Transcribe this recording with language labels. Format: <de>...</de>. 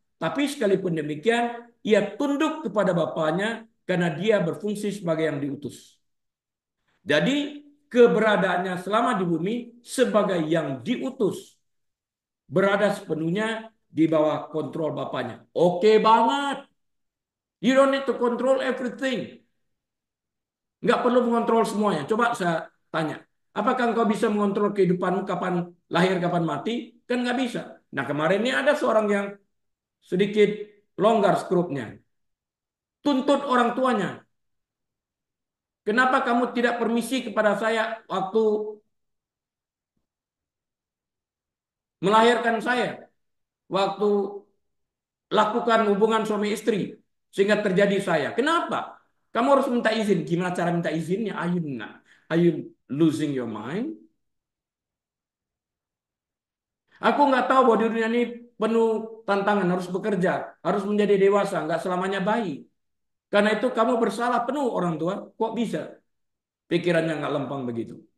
<id>Tapi sekalipun demikian, ia tunduk kepada Bapaknya karena dia berfungsi sebagai yang diutus. Jadi keberadaannya selama di bumi sebagai yang diutus, berada sepenuhnya di bawah kontrol Bapaknya. Oke banget.</id> <en>You don't need to control everything.</en> <id>Nggak perlu mengontrol semuanya. Coba saya tanya. Apakah engkau bisa mengontrol kehidupanmu kapan lahir, kapan mati? Kan nggak bisa. Nah kemarin ini ada seorang yang sedikit longgar skrupnya. Tuntut orang tuanya. Kenapa kamu tidak permisi kepada saya waktu melahirkan saya? Waktu lakukan hubungan suami istri sehingga terjadi saya. Kenapa? Kamu harus minta izin. Gimana cara minta izinnya?</id> <en>Are you losing your mind?</en> <id>Aku nggak tahu bahwa di dunia ini penuh tantangan, harus bekerja, harus menjadi dewasa, nggak selamanya baik. Karena itu kamu bersalah penuh orang tua. Kok bisa? Pikirannya nggak lempang begitu.</id>